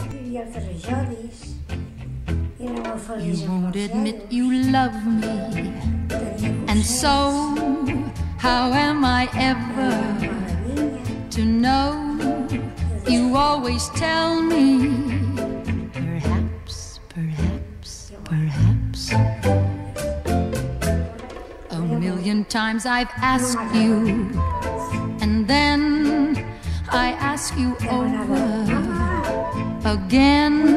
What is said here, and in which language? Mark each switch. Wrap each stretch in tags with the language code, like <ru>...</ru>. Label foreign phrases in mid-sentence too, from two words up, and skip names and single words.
<ca>vivia al carrer Jodis, era molt feliç</ca> <en>You</en> <ca>amb</ca> <en>won't</en> <ca>els</ca> <en>admit</en> <ca>zero.</ca> <en>you love me,</en> <ca>Tenia</ca> <en>and</en> <ca>concerts,</ca> <en>so how am I ever</en> <ca>anàvem a la vinya.</ca> <en>to know? You always tell me, perhaps, perhaps, perhaps. A million times I've asked you, and then I ask you over again.</en>